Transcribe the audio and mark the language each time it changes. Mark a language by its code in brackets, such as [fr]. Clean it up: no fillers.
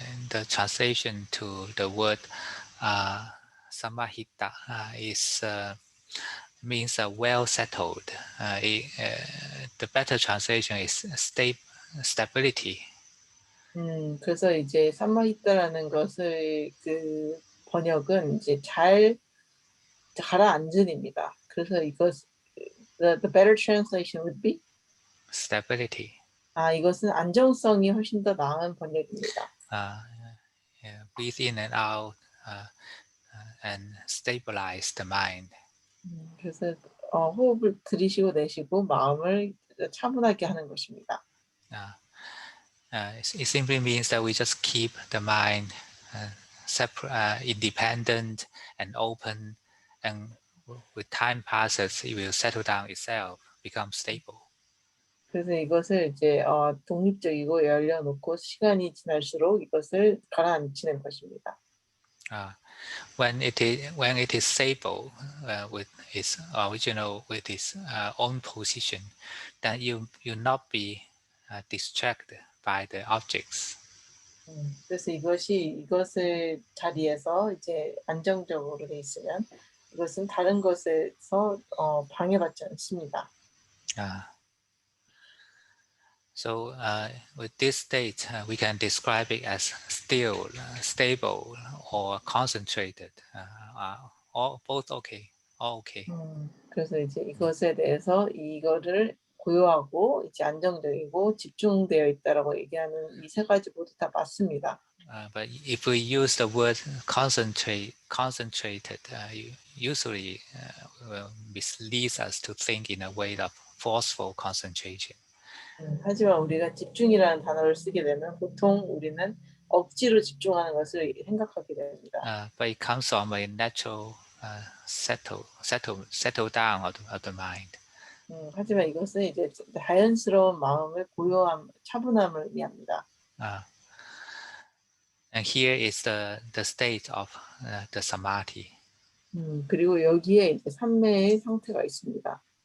[en] The translation to the word samahita is means well settled. The better translation is stability. [ko] 그래서 이제 사마히타라는 것을 그 번역은 이제 잘 가라앉은입니다. 그래서 이것 [en] the better translation would be Stability. [ko] 이것은 안정성이 훨씬 더 나은 번역입니다. [en] Breathe in and out and stabilize the mind. [ko] 그래서 호흡을 들이쉬고 내쉬고 마음을 차분하게 하는 것입니다. [en] It simply means that we just keep the mind separate, independent and open, and with time passes, it will settle down itself, become stable. [ko] 그래서 이것을 이제 독립적이고 열려놓고 시간이 지날수록 이것을 가라앉히는 것입니다. [en] When it is stable with its original, with its own position, then you not be distracted by the objects. [ko] 그래서 이것을 자리에서 이제 안정적으로 돼 있으면 이것은 다른 것에서 방해받지 않습니다. [en] So with this state, we can describe it as still, stable, or concentrated. All both okay. All okay. [ko] 그래서 이제 이것에 대해서 이거를 고요하고 이제 안정적이고 집중되어 있다라고 얘기하는 이 세 가지 모두 다 맞습니다. [en] But if we use the word concentrated, usually misleads us to think in a way of forceful concentration. [ko] 하지만 우리가 집중이라는 단어를 쓰게 되면 보통 우리는 억지로 집중하는 것을 생각하게 됩니다. [en] But it comes from a natural settle down of the mind. [ko] 하지만 이것은 이제 자연스러운 마음의 고요함, 차분함을 의미합니다. [en] And here is the state of the samadhi. [ko] 그리고 여기에 이제 삼매의 상태가 있습니다.